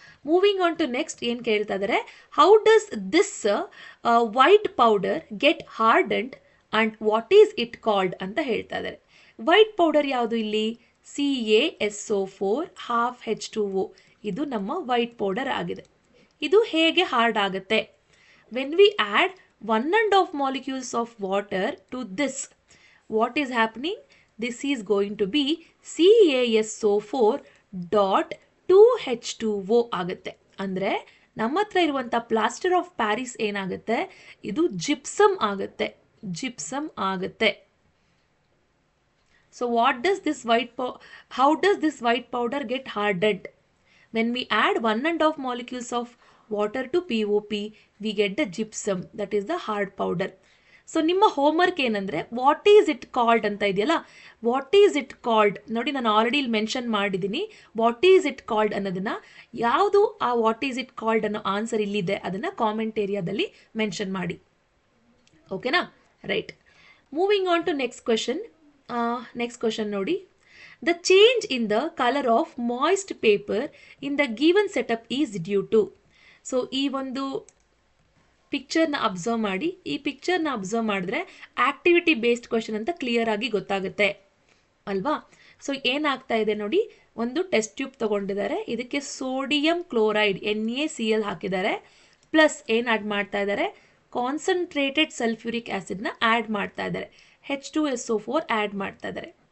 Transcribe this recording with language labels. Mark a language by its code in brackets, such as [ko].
[en] moving on to next [kn] ಏನು ಕೇಳ್ತಾ ಇದ್ದಾರೆ, [en] how does this white powder get hardened and what is it called [kn] ಅಂತ ಹೇಳ್ತಾ ಇದ್ದಾರೆ. ವೈಟ್ ಪೌಡರ್ ಯಾವುದು ಇಲ್ಲಿ, CaSO4 half H2O. ಇದು ನಮ್ಮ ವೈಟ್ ಪೌಡರ್ ಆಗಿದೆ. ಇದು ಹೇಗೆ ಹಾರ್ಡ್ ಆಗುತ್ತೆ, [en] when we add 1.5 molecules of water to this, what is happening? This is going to be CaSO4 dot 2H2O ಆಗುತ್ತೆ. [kn] ಅಂದರೆ ನಮ್ಮ ಹತ್ರ ಇರುವಂಥ ಪ್ಲಾಸ್ಟರ್ ಆಫ್ ಪ್ಯಾರಿಸ್ ಏನಾಗುತ್ತೆ, ಇದು ಜಿಪ್ಸಮ್ ಆಗುತ್ತೆ, ಜಿಪ್ಸಮ್ ಆಗುತ್ತೆ. [en] So what does this how does this white powder get hardened? When we add 1.5 molecules of water to POP, we get the gypsum, that is the hard powder. [kn] So ನಿಮ್ಮ homework ಏನಂದರೆ [en] what is it called [kn] ಅಂತ ಇದೆಯಲ್ಲ, what is it called ನೋಡಿ, ನಾನು already ಇಲ್ಲಿ mention ಮಾಡಿದ್ದೀನಿ. [en] what is it called [kn] ಅನ್ನೋದನ್ನು, ಯಾವುದು ಆ ವಾಟ್ ಈಸ್ ಇಟ್ ಕಾಲ್ಡ್ ಅನ್ನೋ ಆನ್ಸರ್ ಇಲ್ಲಿದೆ ಅದನ್ನು ಕಾಮೆಂಟ್ ಏರಿಯಾದಲ್ಲಿ ಮೆನ್ಷನ್ ಮಾಡಿ. [en] ಓಕೆನಾ? Right. Moving on to next question. Next question ನೋಡಿ. The change in the color of moist paper in the given setup is due to. [kn] So ಈ ಒಂದು ಪಿಕ್ಚರ್ನ observe ಮಾಡಿ. ಈ ಪಿಕ್ಚರ್ನ ಅಬ್ಸರ್ವ್ ಮಾಡಿದ್ರೆ ಆಕ್ಟಿವಿಟಿ ಬೇಸ್ಡ್ ಕ್ವೆಶನ್ ಅಂತ ಕ್ಲಿಯರ್ ಆಗಿ ಗೊತ್ತಾಗುತ್ತೆ ಅಲ್ವಾ? ಸೊ ಏನಾಗ್ತಾ ಇದೆ ನೋಡಿ, ಒಂದು ಟೆಸ್ಟ್ ಟ್ಯೂಬ್ ತಗೊಂಡಿದ್ದಾರೆ, ಇದಕ್ಕೆ ಸೋಡಿಯಂ ಕ್ಲೋರೈಡ್ NaCl ಹಾಕಿದ್ದಾರೆ, ಪ್ಲಸ್ ಏನು ಆ್ಯಡ್ ಮಾಡ್ತಾ ಇದ್ದಾರೆ, ಕಾನ್ಸಂಟ್ರೇಟೆಡ್ ಸಲ್ಫ್ಯೂರಿಕ್ ಆ್ಯಸಿಡ್ನ ಆ್ಯಡ್ ಮಾಡ್ತಾ ಇದ್ದಾರೆ, H2SO4 ಆ್ಯಡ್ ಮಾಡ್ತಾ ಇದ್ದಾರೆ.